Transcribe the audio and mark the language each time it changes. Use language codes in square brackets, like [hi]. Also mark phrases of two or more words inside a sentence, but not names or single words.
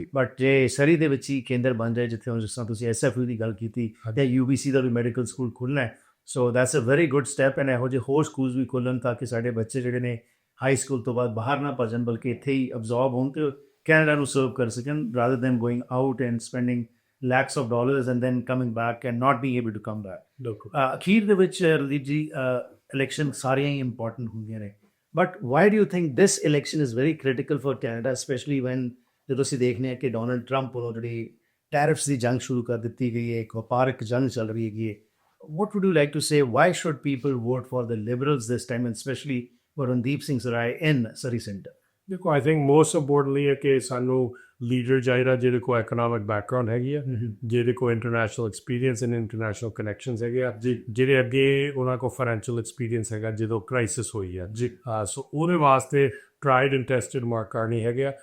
[pa] ਬਟ ਜੇ ਸਰੀ ਦੇ ਵਿੱਚ ਹੀ ਕੇਂਦਰ ਬਣ ਜਾਏ ਜਿੱਥੇ ਹੁਣ ਜਿਸ ਤਰ੍ਹਾਂ ਤੁਸੀਂ SFU ਦੀ ਗੱਲ ਕੀਤੀ ਜਾਂ UBC ਦਾ ਵੀ [en] medical school [pa] ਖੁੱਲ੍ਹਣਾ ਹੈ, [en] so that's a very good step. [pa] ਐਂਡ ਇਹੋ ਜਿਹੇ ਹੋਰ ਸਕੂਲਸ ਵੀ ਖੁੱਲ੍ਹਣ ਤਾਂ ਕਿ ਸਾਡੇ ਬੱਚੇ ਜਿਹੜੇ ਨੇ [en] high school [pa] ਤੋਂ ਬਾਅਦ ਬਾਹਰ ਨਾ ਭੱਜਣ ਬਲਕਿ ਇੱਥੇ ਹੀ ਅਬਜ਼ੋਰਬ ਹੋਣ ਅਤੇ ਕੈਨੇਡਾ ਨੂੰ ਸਰਵ ਕਰ ਸਕਣ [en] rather than going out and spending lakhs of dollars and then coming back and not being able to come back. [pa] ਅਖੀਰ ਦੇ ਵਿੱਚ ਰਣਦੀਪ ਜੀ ਇਲੈਕਸ਼ਨ ਸਾਰੀਆਂ ਹੀ ਇੰਪੋਰਟੈਂਟ ਹੁੰਦੀਆਂ ਨੇ, [en] but why do you think this election is very critical for Canada, specially when [pa] ਜਦੋਂ ਅਸੀਂ ਦੇਖਦੇ ਹਾਂ ਕਿ ਡੋਨਲਡ ਟਰੰਪ ਵੱਲੋਂ ਜਿਹੜੀ ਟੈਰਿਫਸ ਦੀ ਜੰਗ ਸ਼ੁਰੂ ਕਰ ਦਿੱਤੀ ਗਈ ਹੈ, ਇੱਕ ਵਪਾਰਕ ਜੰਗ ਚੱਲ ਰਹੀ ਹੈਗੀ ਹੈ। [en] what would you like to say, why should people vote for the Liberals this time and especially for Randeep Singh Sarai in Surrey Centre? [pa] ਦੇਖੋ [en] I think most importantly [pa] ਹੈ ਕਿ ਸਾਨੂੰ ਲੀਡਰ ਚਾਹੀਦਾ ਜਿਹਦੇ ਕੋਲ [en] economic background [pa] ਹੈਗੀ ਆ, ਜਿਹਦੇ ਕੋਲ [en] international experience and international connections [pa] ਹੈਗੇ ਆ, ਜਿਹੜੇ ਅੱਗੇ ਉਹਨਾਂ ਕੋਲ [en] financial experience [pa] ਹੈਗਾ ਜਦੋਂ ਕ੍ਰਾਈਸਿਸ ਹੋਈ ਆ ਜੀ। ਸੋ ਉਹਦੇ ਵਾਸਤੇ [en] tried and tested [pa] ਮਾਰਕ ਕਾਰਨੀ ਹੈਗੇ ਆ।